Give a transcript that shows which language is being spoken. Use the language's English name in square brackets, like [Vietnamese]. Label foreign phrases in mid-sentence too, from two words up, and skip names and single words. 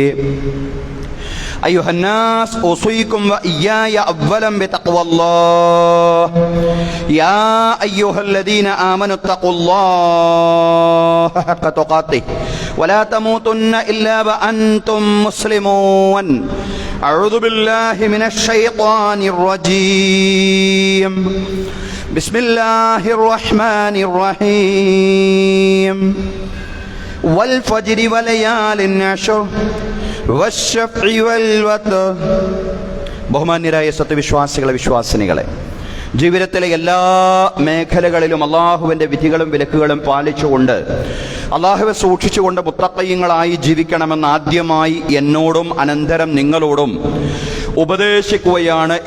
[Arabic] أيها الناس أوصيكم وإياي أولا بتقوى الله يا أيها الذين آمنوا اتقوا الله حق تقاته ولا تموتن إلا وأنتم مسلمون أعوذ بالله من الشيطان الرجيم بسم الله الرحمن الرحيم والفجر وليال عشر [Malayalam] ബഹുമാന്യരായ സത്യവിശ്വാസികളെ, വിശ്വാസിനികളെ, ജീവിതത്തിലെ എല്ലാ മേഖലകളിലും അള്ളാഹുവിൻ്റെ വിധികളും വിലക്കുകളും പാലിച്ചുകൊണ്ട് അള്ളാഹുവെ സൂക്ഷിച്ചുകൊണ്ട് മുത്തഖീങ്ങളായി ജീവിക്കണമെന്ന് ആദ്യമായി എന്നോടും അനന്തരം നിങ്ങളോടും ഉപദേശിക്കുകയാണ്.